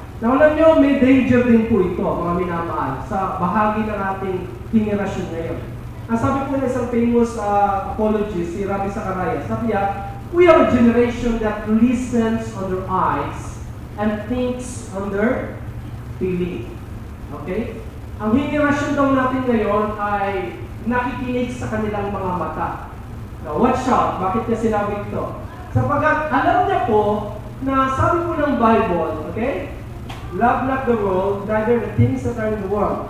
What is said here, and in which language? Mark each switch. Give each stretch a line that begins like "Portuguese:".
Filipino: Now, alam nyo, may danger din po ito, mga minamahal, sa bahagi ng ating henerasyon ngayon. Ang sabi po na isang famous apologist, si Ravi Zacharias, sabi niya,
English: we are a generation that listens on their eyes and thinks on their feeling. Okay?
Filipino: Ang henerasyon daw natin ngayon ay nakikinig sa kanilang mga mata.
English: Now, watch out.
Filipino: Bakit niya sinabi ito? Sapagkat alam niya po na sabi po ng Bible, okay?
English: Love not the world, neither the things that are in the world.